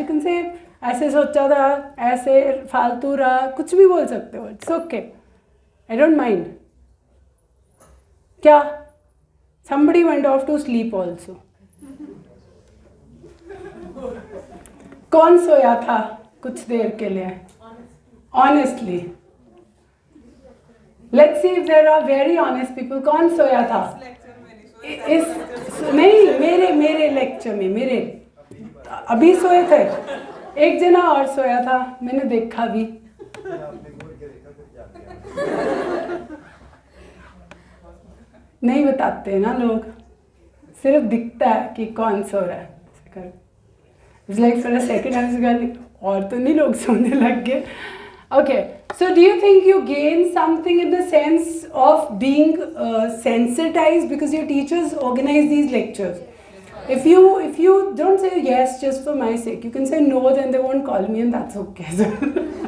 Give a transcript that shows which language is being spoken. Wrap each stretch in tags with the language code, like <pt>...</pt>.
<en>You can say</en> <hi>ऐसे सोचा था, ऐसे फालतू रहा, कुछ भी बोल सकते हो.</hi> <en>It's okay. I don't mind.</en> <hi>क्या?</hi> <en>Somebody went off to sleep also.</en> <hi>कौन सोया था कुछ देर के लिए?</hi> <en>Honestly. Let's see if there are very honest people.</en> <hi>कौन सोया था? नहीं, मेरे लेक्चर में मेरे अभी सोए थे. एक जना और सोया था, मैंने देखा भी. नहीं बताते ना लोग, सिर्फ दिखता है कि कौन सो रहा है.</hi> <en>It's like for a second I was going,</en> <hi>और तो नहीं लोग सोने लग गए.</hi> <en>Okay, so do you think you gain something in the sense of being sensitized because your teachers organize these lectures? If you don't say yes just for my sake, you can say no, then they won't call me and that's okay.</en>